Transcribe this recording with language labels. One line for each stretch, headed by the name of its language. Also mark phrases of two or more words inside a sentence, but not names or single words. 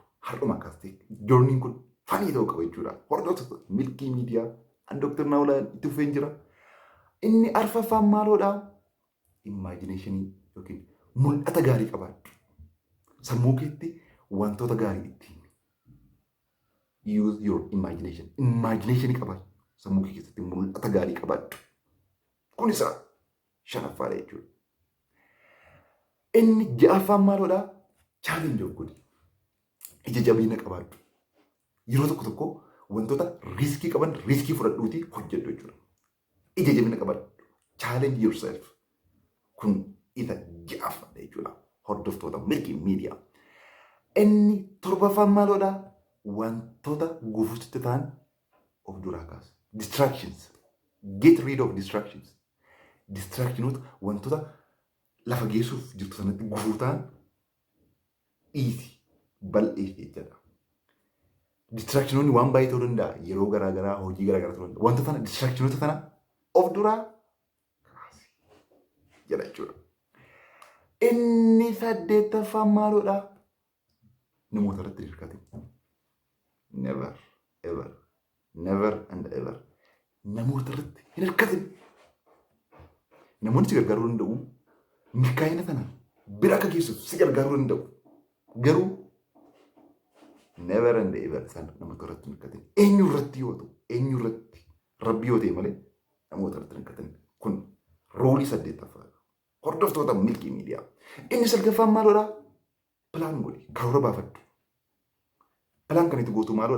Oromo: Har'uma akkas ta'e joorniin kun fanii ta'uu qaba jechuudha. Hordoftoota Milkii Miidiyaa ani Dooktar Naawulaa itti fufeen jira. Inni arfaffaan maalodha? Imajineeshinii yookiin mul'ata gaarii qabaadhu. Sammuu keetti wantoota gaarii ittiin
English: use your imagination.
Oromo: Imagination qabaadhu. Sammuu kee keessatti mul'ata gaarii qabaadhu. Kun isa shanaffaadha jechuudha. Inni ja'affaan maalodha?
English: Challenge of
Oromo: godhi. Ija jabina qabaadhu. Yeroo tokko tokko wantoota riiskii qaban riiskii fudhadhuuti hojjedhu jechuudha. Ija jabina qabaadhu.
English: Challenge yourself.
Oromo: Kun isa ja'affaadha jechuudha. Hordoftoota Milkii Miidiyaa. Inni torbaffaan maalodha? Wantoota gufuutti ta'an of duraa kaasa.
English: Distractions. Get rid of distractions.
Oromo: Distractionoota wantoota lafa geessuuf jirtu sanatti gufuu ta'an dhiisi. Bal'eessi jechuudha. Distractionoonni waan baay'ee ta'uu danda'a. Yeroo garaagaraa, hojii garaagaraa ta'uu danda'a. Wanta sana distractionoota sana of duraa kaasi jedha jechuudha. Inni saddeettaffaan maalodha? Namoota irratti hirkate.
English: Never, ever, never and ever.
Oromo: Namoota irratti hin hirkatin. Namoonni si gargaaruu danda'u. Milkaa'ina sana bira akka geessuuf si gargaaruu danda'u. Garuu
English: never and ever
Oromo: isaan namoota irratti hin hirkatin. Eenyu irratti yoo ta'u, eenyu irratti Rabbi yoo ta'e malee namoota irratti hin hirkatin. Kun roolii saddeettaffaadha. Hordoftoota Milkii Miidiyaa. Inni salgaffaan maalodha? Pilaan godhi. Karoora baafadhu. Pilaan kan itti gootu maalodha?